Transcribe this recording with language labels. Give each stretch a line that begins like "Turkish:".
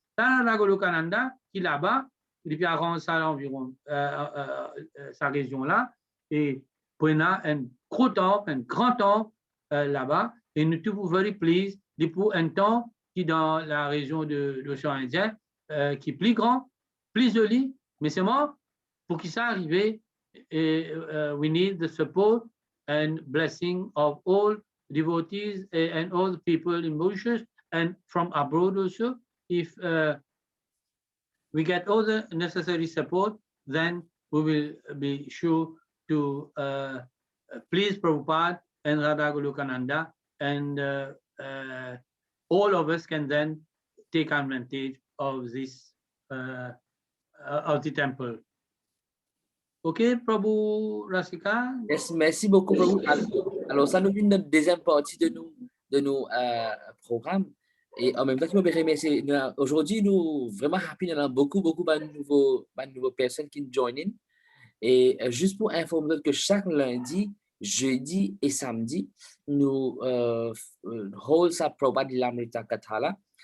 French: Là, la Golokananda, qui là-bas, il peut arranger ça environ sa région là, et prenez un gros temps, un grand temps là-bas, et nous tous
English: very pleased,
French: pour un temps qui dans la région de l'océan Indien, qui est plus grand, plus joli, mais c'est moi, pour qu'il ça arrive,
English: we need the support and blessing of all devotees and all the people in Mauritius and from abroad also. If we get all the necessary support, then we will be sure to please Prabhupada and Radha Golokananda, and all of us can then take advantage of this of the temple. Okay, Prabhu Rasika? Yes,
French: merci beaucoup, Prabhu. Alors, ça nous vient notre deuxième partie de nos programmes. Et en même temps, je me remercie. Aujourd'hui, nous vraiment happy. Nous avons beaucoup de nouveaux personnes qui nous joignent. Et juste pour informer que chaque lundi, jeudi et samedi, nous hold sa Prabhupada lilamrta Katha.